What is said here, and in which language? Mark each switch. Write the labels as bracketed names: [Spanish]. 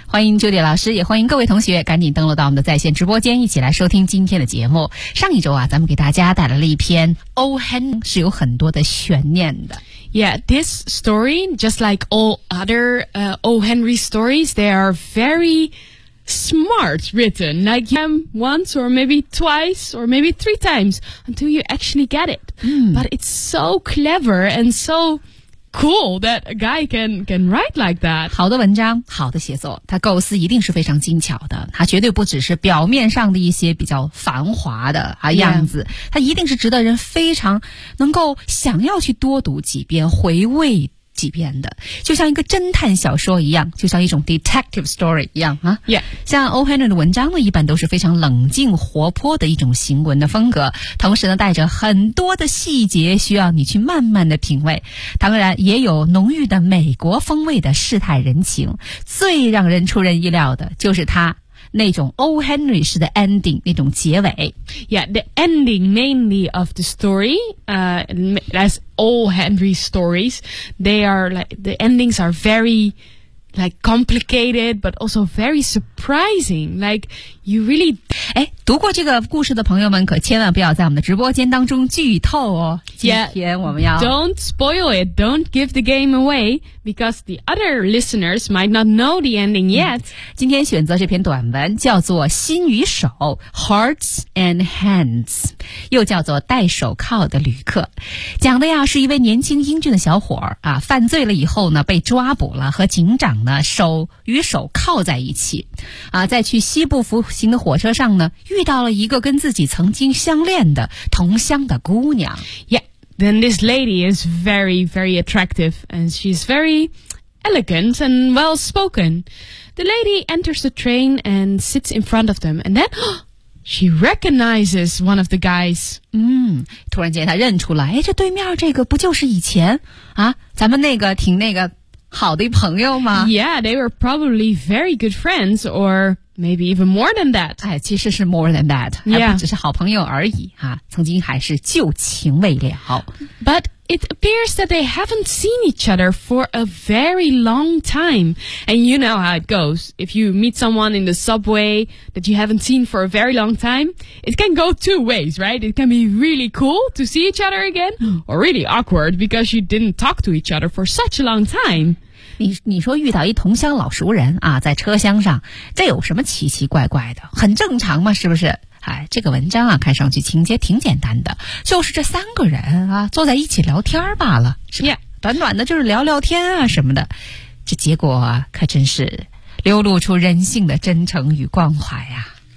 [Chinese] 欢迎 Judy 老师，也欢迎各位同学赶紧登录到我们的在线直播间，一起来收听今天的节目。上一周啊，咱们给大家带来了一篇 [English] Oh Hen, [Chinese] 是有很多的悬念的。 [English] Yeah, this story, just like all other O. Henry stories, they are very smart written. Like you come once or maybe twice or maybe three times until you actually get it. But it's so clever and so cool that a guy can write like that. [Chinese] 好的文章，好的写作，他构思一定是非常精巧的。他绝对不只是表面上的一些比较繁华的啊样子，他一定是值得人非常能够想要去多读几遍，回味几遍的。就像一个侦探小说一样，就像一种 [English] detective story [Chinese] 一样啊。 [English] Yeah. [Chinese] 像 O. Henry 的文章呢，一般都是非常冷静活泼的一种行文的风格，同时呢带着很多的细节需要你去慢慢的品味，当然也有浓郁的美国风味的世态人情。最让人出人意料的就是他那种 O. Henry 式的 ending, 那种结尾。 [English] Yeah, the ending mainly of the story, as all Henry stories, they are like, the endings are very, like, complicated, but also very surprising. Like, you really... [Chinese] 诶，读过这个故事的朋友们可千万不要在我们的直播间当中剧透哦。 [English] Yeah, [Chinese] 今天我们要 [English] don't spoil it, don't give the game away, because the other listeners might not know the ending yet. [Chinese] 今天选择这篇短文叫做心与手 Hearts and Hands, 又叫做戴手铐的旅客。讲的呀是一位年轻英俊的小伙儿啊，犯罪了以后呢被抓捕了，和警长呢手与手铐在一起啊，在去西部服刑的火车上呢遇到了一个跟自己曾经相恋的同乡的姑娘。 [English] Yeah, then this lady is very, very attractive, and she's very elegant and well-spoken. The lady enters the train and sits in front of them, and then she recognizes one of the guys. [Chinese] 突然间她认出来，这对面这个不就是以前啊咱们那个挺那个好的朋友吗？ [English] Yeah, they were probably very good friends, or... Maybe even more than that. [Chinese] 哎，其实是 [English] more than that. [Chinese] 还不只是好朋友而已啊，曾经还是旧情未了。 [English] But it appears that they haven't seen each other for a very long time. And you know how it goes. If you meet someone in the subway that you haven't seen for a very long time, it can go two ways, right? It can be really cool to see each other again, or really awkward because you didn't talk to each other for such a long time. [Chinese] 你说遇到一同乡老熟人啊，在车厢上，这有什么奇奇怪怪的？很正常嘛，是不是？哎，这个文章啊，看上去情节挺简单的，就是这三个人啊，坐在一起聊天罢了，是吧？ [English] Yeah. [Chinese] 短短的，就是聊聊天啊什么的，这结果啊，可真是流露出人性的真诚与关怀啊。